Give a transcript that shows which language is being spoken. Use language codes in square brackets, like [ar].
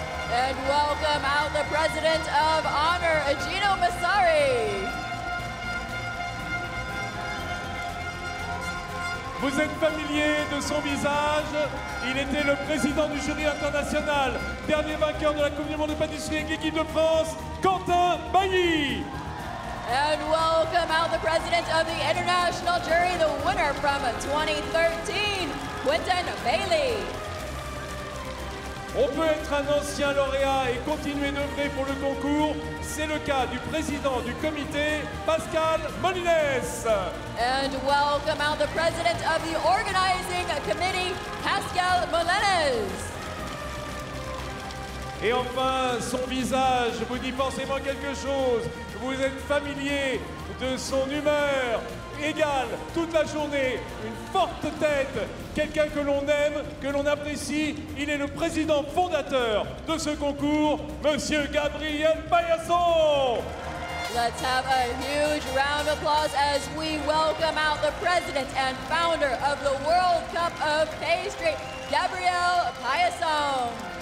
[en] And welcome out the president of honor, Igino Massari. [fr] Vous êtes familier de son visage. Il était le président du jury international, dernier vainqueur de la Coupe du Monde de pâtisserie avec l'équipe de France, Quentin Bailly. [en] And welcome out the president of the international jury, the winner from 2013, Quentin Bailey. [fr] On peut être un ancien lauréat et continuer d'œuvrer pour le concours. C'est le cas du président du comité, Pascal Molines. And welcome out the president of the organizing committee, Pascal Molines. Et enfin, son visage vous dit forcément quelque chose. Vous êtes familier de son humeur égale toute la journée, une forte tête, quelqu'un que l'on aime, que l'on apprécie. Il est le président fondateur de ce concours, Monsieur Gabriel Paillasson. [en] Let's have a huge round of applause as we welcome out the president and founder of the World Cup of Pastry, Gabriel Paillasson.